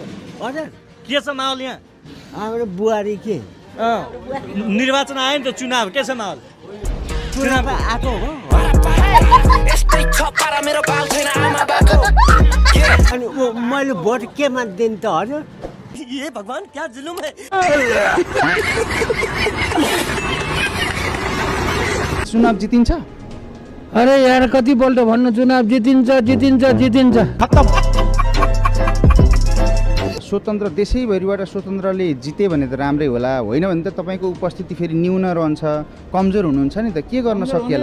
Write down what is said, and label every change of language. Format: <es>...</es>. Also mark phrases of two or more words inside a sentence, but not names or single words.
<ne>हजुर के छ माहौल यहाँ हाम्रो बुहारी के निर्वाचन आयो नि त चुनाव के छ माहौल चुनाव आएको हो अनि मैले भोट केमा दिनु त हजुर</ne> <hi>ये भगवान क्या जुलुम है</hi> <ne>चुनाव जितिन्छ अरे यार कति पल्ट भन्नु चुनाव जितिन्छ स्वतन्त्र देशैभरिबाट स्वतन्त्रले जिते भने त राम्रै होला होइन भने त तपाईँको उपस्थिति फेरि न्यून रहन्छ कमजोर हुनुहुन्छ नि त के गर्न सकिएला</ne>